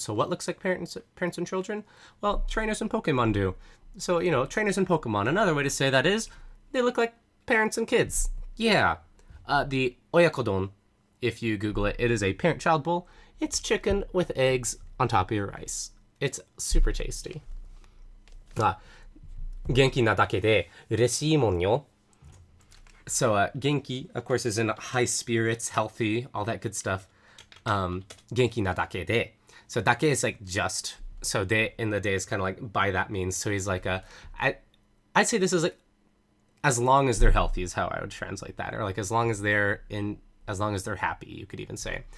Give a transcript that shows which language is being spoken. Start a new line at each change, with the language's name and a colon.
English: So what looks like parents and children? Well, trainers and Pokemon do. So, trainers and Pokemon. Another way to say that is they look like parents and kids. Yeah. The oyakodon, if you Google it, it is a parent-child bowl. It's chicken with eggs on top of your rice. It's super tasty.
Japanese: 元気なだけで嬉しいもんよ.
English: So, genki, of course, is in high spirits, healthy, all that good stuff.
Japanese: Genki na dake de.
English: So dake is like just. So de in the de is kind of like by that means. So he's like I'd say this is like as long as they're healthy is how I would translate that, or like as long as they're happy, you could even say.